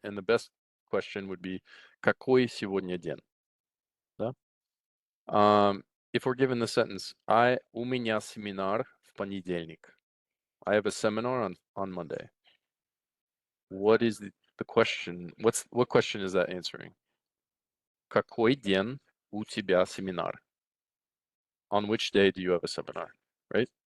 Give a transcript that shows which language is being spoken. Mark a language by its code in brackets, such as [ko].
[en] And the best question would be [ru] какой сегодня день? Да? [en] If we're given the sentence, [ru] у меня семинар в понедельник. [en] I have a seminar on Monday. What is the question? What question is that answering? [ru] Какой день у тебя семинар? [en] On which day do you have a seminar, right?